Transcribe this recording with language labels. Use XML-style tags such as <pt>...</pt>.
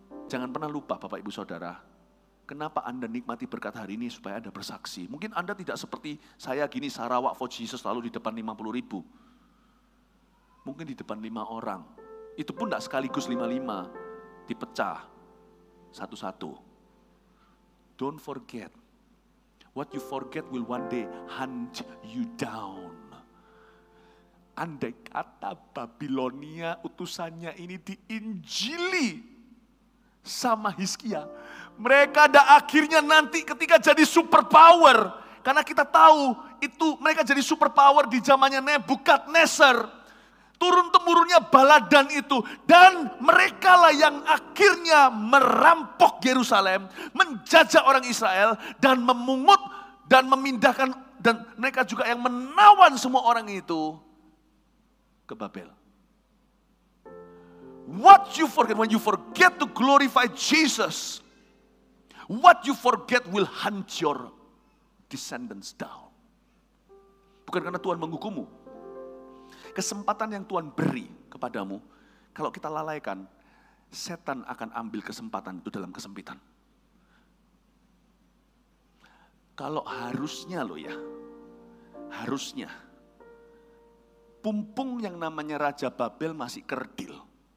<id>Jangan pernah lupa Bapak Ibu Saudara, kenapa Anda nikmati berkat hari ini supaya Anda bersaksi. Mungkin Anda tidak seperti saya gini, Sarawak for Jesus lalu di depan 50.000. Mungkin di depan 5 orang. Itu pun tidak sekaligus 55, dipecah satu-satu.</id> <en>Don't forget, what you forget will one day hunt you down.</en> <id>Andai kata Babilonia utusannya ini diinjili sama Hizkia, mereka ada akhirnya nanti ketika jadi superpower. Karena kita tahu itu mereka jadi superpower di zamannya Nebukadnezar. Turun-temurunnya baladan itu. Dan mereka lah yang akhirnya merampok Yerusalem, menjajah orang Israel, dan memungut dan memindahkan. Dan mereka juga yang menawan semua orang itu ke Babel.</id> <en>What you forget, when you forget to glorify Jesus, what you forget will hunt your descendants down.</en> <id>Bukan karena Tuhan menghukummu. Kesempatan yang Tuhan beri kepadamu, kalau kita lalaikan, setan akan ambil kesempatan itu dalam kesempitan. Kalau harusnya loh ya, harusnya, pumpung yang namanya Raja Babel masih kerdil.</id>